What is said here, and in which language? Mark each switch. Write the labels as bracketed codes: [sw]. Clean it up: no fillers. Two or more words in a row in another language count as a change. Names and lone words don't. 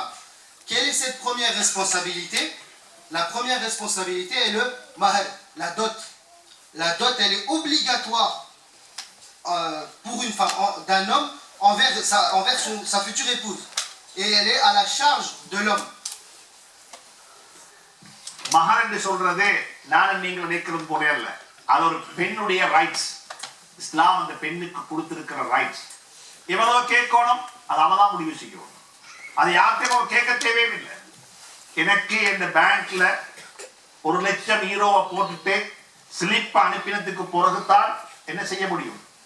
[fr] Quelle est cette première responsabilité? La première responsabilité est le mahar, la dot. La dot, elle est obligatoire pour une femme, d'un homme, envers sa future épouse. Et elle est à la charge de l'homme. [ta] மகர் என்று சொல்றது நானும் நீங்கள் நினைக்கிறது போல அல்ல. அது ஒரு பெண்ணுடைய ரைட்ஸ். இஸ்லாம் அந்த பெண்ணுக்கு கொடுத்திருக்கிற ரைட்ஸ். இவனோ கேட்கணும், அது அவதான் முடிவு செய்யணும். அது யார்கிட்டயும் கேட்க தேவையில்லை. எனக்கு இந்த பேங்க்ல 1 லட்சம் யூரோவை போட்டுட்டு ஸ்லிப் அனுப்பினதுக்கு பிறகுதான் என்ன செய்ய முடியும்?